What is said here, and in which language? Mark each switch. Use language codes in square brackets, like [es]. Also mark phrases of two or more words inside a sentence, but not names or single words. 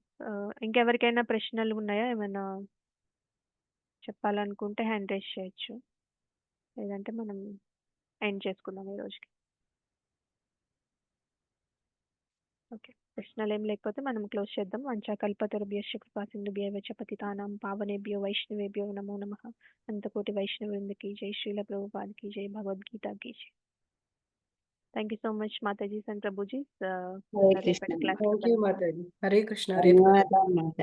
[te] ఇంకెవరికైనా ప్రశ్నలు ఉన్నాయా? ఏమైనా చెప్పాలనుకుంటే [en] hand raise [te] చేయొచ్చు, లేదంటే మనం ఎండ్ చేసుకుందాం ఈ రోజుకి. ఓకే, ప్రశ్నలు ఏం లేకపోతే మనం క్లోజ్ చేద్దాం. [sa] వంచాకల్పతరుభ్యశ్చ కృపాసింధుభ్యశ్చ పతితానాం పావనేభ్యో వైష్ణవేభ్యో నమో నమః. [te] అంతకోటి వైష్ణవృందకి జై. శ్రీల ప్రభుపాదకి జై. భగవద్గీతకి జై. [en] thank you so much [te] మాతాజీ అండ్ ప్రభుజీ. [en] thank you [te] మాతాజీ. హరే కృష్ణ.